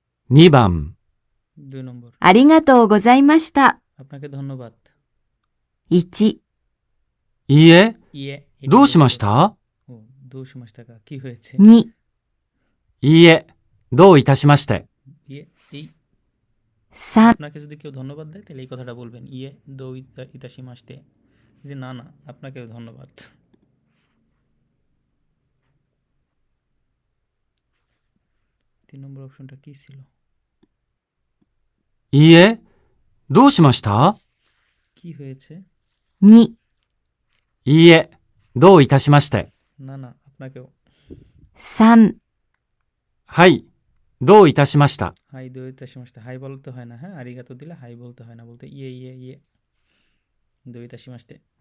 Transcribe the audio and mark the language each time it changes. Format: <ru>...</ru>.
<ja>2番。</ja> <bn>2 নম্বর।</bn> <ja>ありがとうございました。</ja> <bn>আপনাকে ধন্যবাদ।</bn> <ja>1、いいえ、</ja> <bn>ইয়ে,</bn> <ja>どうしました？</ja> <bn>ও,</bn> <ja>どうしましたか?</ja> <bn>কি হয়েছে?</bn> <ja>2、いいえ、どういたしまして。</ja> <bn>ইয়ে, এই</bn> <ja>3、</ja> <bn>আপনাকে যদি কেউ ধন্যবাদ দেয় তাহলে এই কথাটা বলবেন, ইয়ে</bn> <ja>দো ইতাশি মাসতে,</ja> <bn>যে না না, আপনাকেও ধন্যবাদ। 3 নম্বর অপশনটা কি ছিল?</bn> <ja>いいえ、どうしました？</ja> <bn>কি হয়েছে?</bn> <ja>2、いいえ、どういたしまして。</ja> <bn>না না, আপনাকেও।</bn> <ja>3、はい、どういたしました。 হাই দো ইতাশি মাসতে,</ja> <bn>হাই বলতে হয় না, হ্যাঁ? আরিগাতো দিলে হাই বলতে হয় না, বলতে ইয়ে ইয়ে ইয়ে</bn> <ja>দো ইতাশি মাসতে।</ja>